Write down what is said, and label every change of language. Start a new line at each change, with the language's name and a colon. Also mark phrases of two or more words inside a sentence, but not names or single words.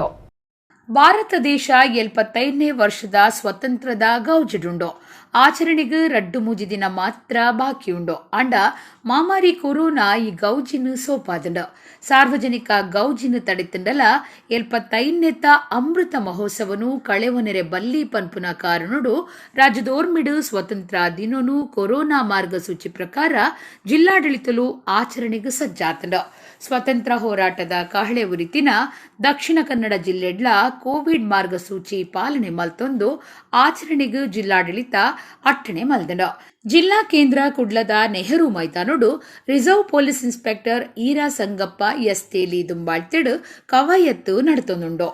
Tulu: ಭಾರತ ದೇಶ 75ನೇ ವರ್ಷದ ಸ್ವತಂತ್ರದ ಗೌಜಿಡುಂಡು ಆಚರಣೆಗೆ ರಡ್ಡು ಮೂಜಿ ದಿನ ಮಾತ್ರ ಬಾಕಿಯುಂಡು ಅಂಡ ಮಾಮಾರಿ ಕೊರೋನಾ ಈ ಗೌಜಿನ ಸೋಪಾದಂಡು ಸಾರ್ವಜನಿಕ ಗೌಜಿನ ತಡೆತಂಡಲ 75ನೇತ ಅಮೃತ ಮಹೋತ್ಸವನು ಕಳೆವನೆರೆ ಬಲ್ಲಿ ಪನ್ಪುನ ಕಾರಣಡು ರಾಜ್ಯದೋರ್ಮಿಡು ಸ್ವತಂತ್ರ ದಿನನು ಕೊರೋನಾ ಮಾರ್ಗಸೂಚಿ ಪ್ರಕಾರ ಜಿಲ್ಲಾಡಳಿತಲು ಆಚರಣೆಗೆ ಸಜ್ಜಾತಂಡು. ಸ್ವತಂತ್ರ ಹೋರಾಟದ ಕಹಳೆ ಉರಿತಿನ ದಕ್ಷಿಣ ಕನ್ನಡ ಜಿಲ್ಲೆಡ್ಲ ಕೋವಿಡ್ ಮಾರ್ಗಸೂಚಿ ಪಾಲನೆ ಮಲ್ತೊಂದು ಆಚರಣೆಗೆ ಜಿಲ್ಲಾಡಳಿತ ಅಟ್ಟಣೆ ಮಲ್ದನು. ಜಿಲ್ಲಾ ಕೇಂದ್ರ ಕುಡ್ಲದ ನೆಹರು ಮೈದಾನೋಡು
English: reserve police inspector
Tulu: ಈರಾ ಸಂಗಪ್ಪ ಎಸ್ ತೇಲಿ ದುಂಬಾಳ್ತಿಡು ಕವಾಯತ್ತು ನಡೆತೊಂದುಂಡು.